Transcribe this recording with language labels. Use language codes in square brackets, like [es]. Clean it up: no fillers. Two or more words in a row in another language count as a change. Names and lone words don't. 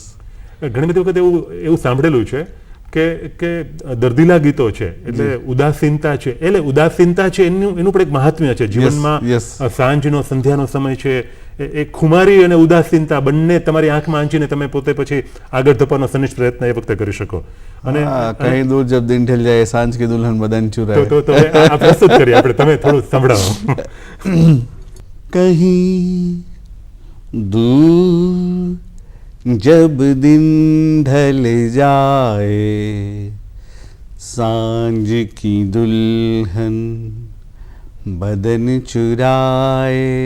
[gu] ઘણી બધી વખત એવું સાંભળેલું છે કે દર્દીલા ગીતો છે એટલે ઉદાસીનતા છે, એટલે ઉદાસીનતા છે એનું પણ એક મહાત્મ્ય છે જીવનમાં. yes. સાંજનો સંધ્યાનો સમય છે, એ ખુમારી અને ઉદાસીનતા બંને તમારી આંખમાં આંચીને તમે પોતે પછી આગળ ધપવાનો સનિષ્ઠ પ્રયત્ન એ વખતે કરી શકો. અને [hi] કहीं दूर जब दिन ढल जाए सांझ की दुल्हन बदन चुराए. [gu] તો તમે આ પ્રસ્તુત કરીએ આપણે, તમે થોડું સંભળાવો. [hi] कहीं दूर जब दिन ढल जाए सांझ की दुल्हन बदन चुराए